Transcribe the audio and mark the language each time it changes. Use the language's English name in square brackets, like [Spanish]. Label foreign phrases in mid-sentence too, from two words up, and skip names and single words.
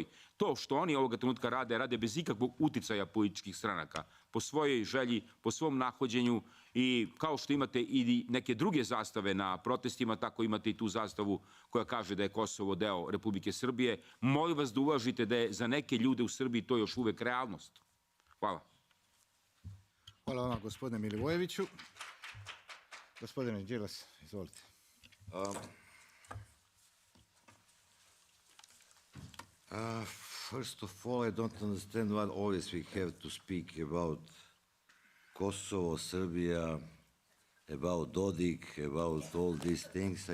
[Serbian] To što oni ovoga trenutka rade bez ikakvog uticaja političkih stranaka, po svojoj želji, po svom nahođenju i kao što imate i neke druge zastave na protestima, tako imate i tu zastavu koja kaže da je Kosovo deo Republike Srbije. Molim vas da uvažite da je za neke ljude u Srbiji to još uvek realnost. Hvala. Hvala vama, gospodine Milivojeviću. Gospodine Đilas, izvolite. [English] First of all, I don't understand why always we have to speak about Kosovo, Serbia, about Dodik, about all these things.